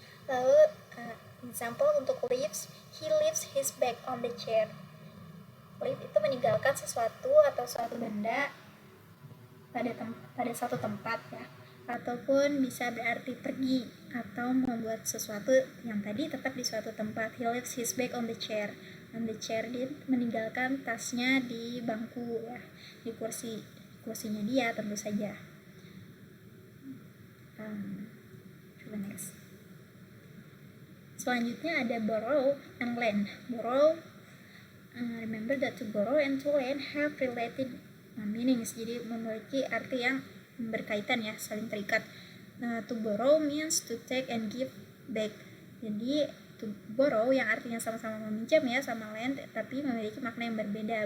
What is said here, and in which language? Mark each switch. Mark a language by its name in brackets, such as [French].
[Indonesian] Lalu [English] example [Indonesian] untuk [English] leaves, he leaves his bag on the chair. [Indonesian] Leave itu meninggalkan sesuatu atau suatu benda pada suatu tempat ya, ataupun bisa berarti pergi atau membuat sesuatu yang tadi tetap di suatu tempat. [English] He leaves his bag on the chair. On the chair, [Indonesian] dia meninggalkan tasnya di bangku ya, di kursinya dia tentu saja. [English] Coba next. [Indonesian] Selanjutnya ada borrow and lend. [English] Borrow, remember that to borrow and to lend have related meanings, [Indonesian] jadi memiliki arti yang berkaitan ya, saling terikat. [English] To borrow means to take and give back. [Indonesian] Jadi [English] to borrow [Indonesian] yang artinya sama-sama meminjam ya, sama lend, tapi memiliki makna yang berbeda.